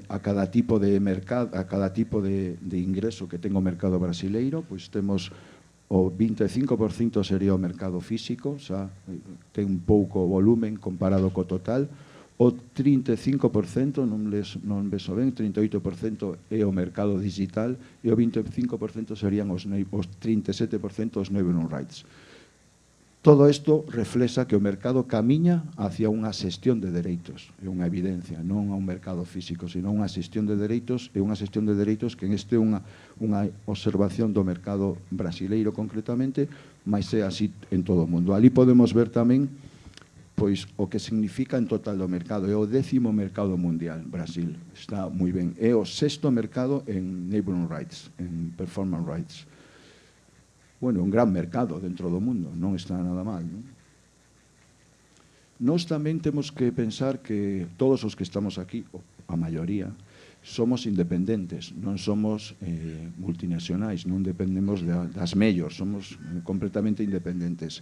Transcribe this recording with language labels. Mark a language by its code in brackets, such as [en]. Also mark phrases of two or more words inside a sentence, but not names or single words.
[gl] a cada tipo de mercado, a cada tipo de ingreso que ten o mercado brasileiro, pois temos o 25% sería o mercado físico, xa ten un pouco volumen comparado co total, o 35%, non beso ben, 38% é o mercado digital e o 25% serían os 37% os [en] neighboring rights. [gl] Todo isto reflexa que o mercado camiña hacia unha xestión de dereitos, é unha evidencia, non a un mercado físico, sino unha xestión de dereitos, e unha xestión de dereitos que este é unha observación do mercado brasileiro concretamente, mas é así en todo o mundo. Ali podemos ver tamén pois o que significa en total do mercado. É o 10º mercado mundial, Brasil. Está moi ben. É o 6º mercado en [en] neighboring rights, [gl] en [en] performance rights. [gl] Bueno, un gran mercado dentro do mundo, non está nada mal, non? Nós tamén temos que pensar que todos os que estamos aquí, a maioría, somos independentes, non somos multinacionais, non dependemos das mellors, somos completamente independentes.